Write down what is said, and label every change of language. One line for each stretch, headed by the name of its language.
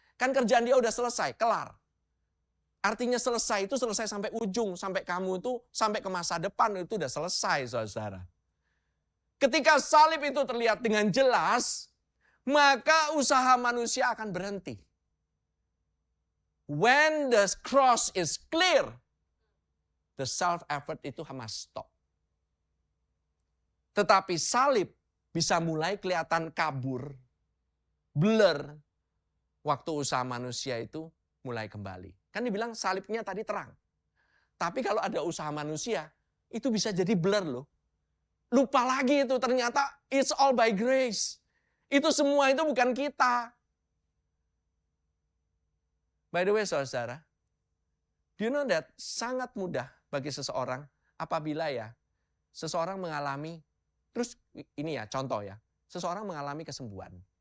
Indonesian: Kan kerjaan dia udah selesai, kelar. Artinya selesai itu selesai sampai ujung. Sampai kamu itu, sampai ke masa depan itu udah selesai, saudara. Ketika salib itu terlihat dengan jelas, maka usaha manusia akan berhenti.
English: When the cross is clear, the self-effort
Indonesian: itu
English: must stop.
Indonesian: Tetapi salib bisa mulai kelihatan kabur, blur, waktu usaha manusia itu mulai kembali. Kan dibilang salibnya tadi terang. Tapi kalau ada usaha manusia, itu bisa jadi blur loh. Lupa lagi itu, ternyata
English: it's all by grace.
Indonesian: Itu semua itu bukan kita.
English: By the way,
Indonesian: saudara,
English: do you know that
Indonesian: sangat mudah bagi seseorang apabila ya, seseorang mengalami, terus ini ya contoh ya, seseorang mengalami kesembuhan.